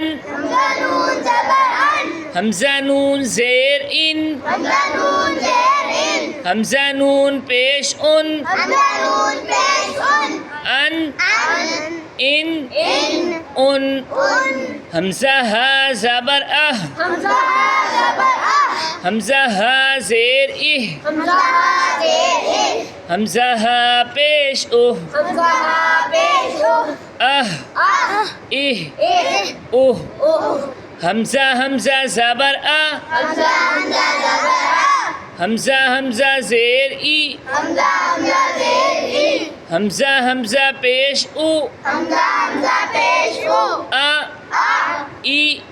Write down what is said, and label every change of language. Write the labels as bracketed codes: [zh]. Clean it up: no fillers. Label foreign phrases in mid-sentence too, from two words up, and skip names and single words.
[ur] حمزہ نون زبر ان حمزہ نون زیر ان حمزہ نون زیر ان حمزہ نون پیش حمزہ نون پیش ان ان ان حمزہ ہا زبر اہ حمزہ ہا زبر اہ حمزہ ہا زیر اہ حمزہ ہا زیر اہ حمزہ ہا پیش اوہ حمزہ ہا پیش اہ اہ اہ اہ اوہ اوہ حمزہ حمزہ زبر آ حمزہ حمزہ زبر ا حمزہ حمزہ زیر ای حمزہ حمزہ زیر ای حمزہ حمزہ پیش او حمزہ حمزہ پیش او آ آ ای